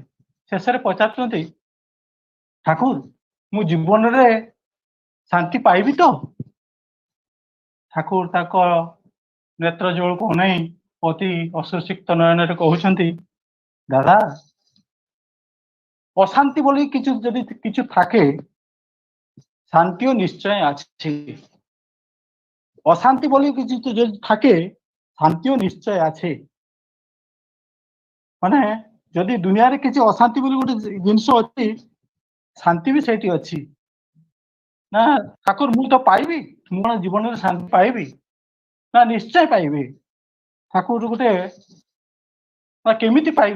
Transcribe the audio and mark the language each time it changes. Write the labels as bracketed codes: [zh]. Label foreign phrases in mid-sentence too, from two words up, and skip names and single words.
[or] ଶେଷରେ ପଚାରୁଛନ୍ତି, ଠାକୁର ମୁଁ ଜୀବନରେ ଶାନ୍ତି ପାଇବି ତ? ଠାକୁର ତାଙ୍କ ନେତ୍ର ଜଳକୁ ଅନାଇ ଅତି ଅଶ୍ରୁସିକ୍ତ ନୟନରେ କହୁଛନ୍ତି, ଦାଦା [bn] অশান্তি বলে কিছু যদি কিছু থাকে শান্তিও নিশ্চয় আছে। অশান্তি বলে কিছু যদি থাকে শান্তিও নিশ্চয় আছে। [or] ମାନେ ଯଦି ଦୁନିଆରେ କିଛି ଅଶାନ୍ତି ବୋଲି ଗୋଟେ ଜିନିଷ ଅଛି ଶାନ୍ତି ବି ସେଇଠି ଅଛି। ନା ଠାକୁର ମୁଁ ତ ପାଇବି, ମୁଁ କଣ ଜୀବନରେ ଶାନ୍ତି ପାଇବି? ନା ନିଶ୍ଚୟ ପାଇବି। ଠାକୁର ଗୋଟେ ନା କେମିତି ପାଇବି?